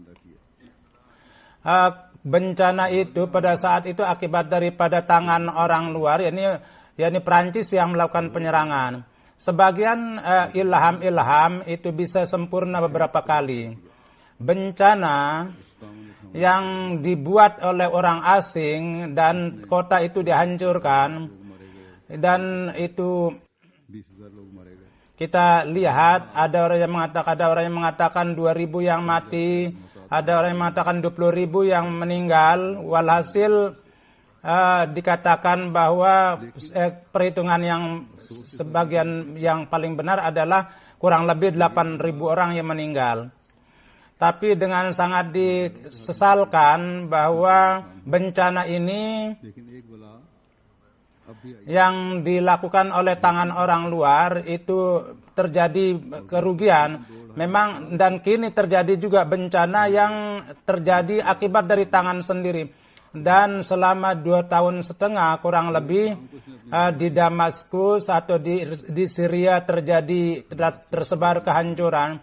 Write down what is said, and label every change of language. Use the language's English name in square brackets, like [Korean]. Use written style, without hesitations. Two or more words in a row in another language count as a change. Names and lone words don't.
[Indonesian] Bencana itu pada saat itu akibat daripada tangan orang luar, yakni Prancis yang melakukan penyerangan. Sebagian ilham itu bisa sempurna beberapa kali. Bencana yang dibuat oleh orang asing dan kota itu dihancurkan, dan itu [Urdu] 20,000 لوگ مارے گئے. [Indonesian] kita lihat ada orang yang mengatakan 2.000 yang mati, ada orang yang mengatakan 20.000 yang meninggal. Walhasil dikatakan bahwa perhitungan yang sebagian yang paling benar adalah kurang lebih 8.000 orang yang meninggal. Tapi dengan sangat disesalkan bahwa bencana ini [Urdu] لیکن ایک بلا اب بھی آئی. [Indonesian] yang dilakukan oleh tangan orang luar itu terjadi kerugian. Memang dan kini terjadi juga bencana yang terjadi akibat dari tangan sendiri. Dan selama 2 tahun setengah kurang lebih di Damaskus atau di Syria tersebar kehancuran.